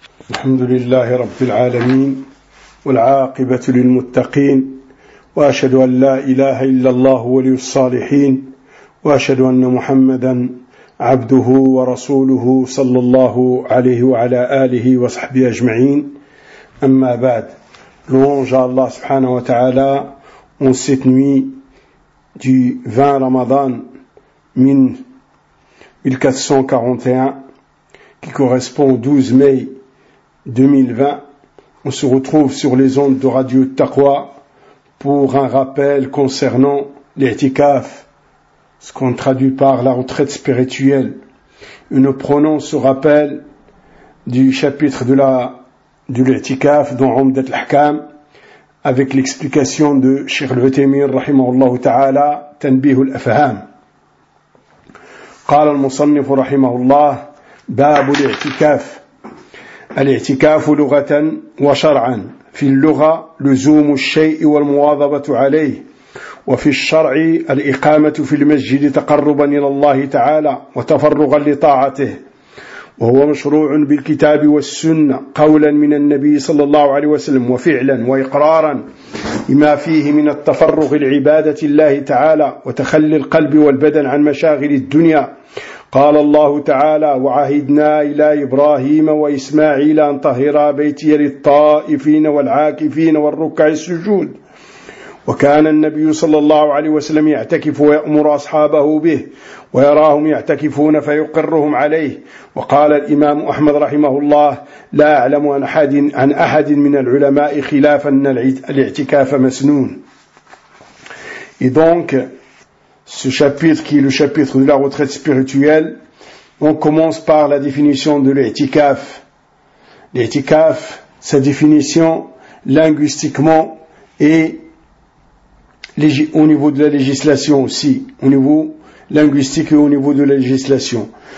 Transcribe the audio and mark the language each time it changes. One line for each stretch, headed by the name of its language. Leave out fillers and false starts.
Arabic: الحمد لله رب العالمين والعاقبة للمتقين، وأشهد أن لا إله إلا الله ولي الصالحين، وأشهد أن محمدا عبده ورسوله صلى الله عليه وعلى آله وصحبه أجمعين. أما بعد، لونج الله سبحانه وتعالى
French: en cette nuit du 20 رمضان من 1441 qui correspond au 12 mai 2020, on se retrouve sur les ondes de Radio Taqwa pour un rappel concernant l'itikaf, ce qu'on traduit par la retraite spirituelle. Et nous prenons ce rappel du chapitre de l'itikaf dans Umdat al-Ahkam avec l'explication de Cheikh al-Uthaymeen rahimahullah ta'ala, Tanbih al-Afham.
Arabic: قال المصنف رحمه الله باب الاعتكاف. الاعتكاف لغة وشرعا، في اللغة لزوم الشيء والمواظبة عليه، وفي الشرع الإقامة في المسجد تقربا إلى الله تعالى وتفرغا لطاعته، وهو مشروع بالكتاب والسنة قولا من النبي صلى الله عليه وسلم وفعلا وإقرارا لما فيه من التفرغ لعبادة الله تعالى وتخلي القلب والبدن عن مشاغل الدنيا. قال الله تعالى وعهدنا إلى إبراهيم وإسماعيل أن طهرا بيتي للطائفين والعاكفين والركع السجود. وكان النبي صلى الله عليه وسلم يعتكف ويأمر أصحابه به ويراهم يعتكفون فيقرهم عليه. وقال الإمام أحمد رحمه الله لا أعلم عن أحد من العلماء خلاف أن الاعتكاف مسنون.
French: Et donc, ce chapitre qui est le chapitre de la retraite spirituelle, on commence par la définition de l'itikaf. L'itikaf, sa définition linguistiquement et au niveau de la législation aussi, au niveau linguistique et au niveau de la législation.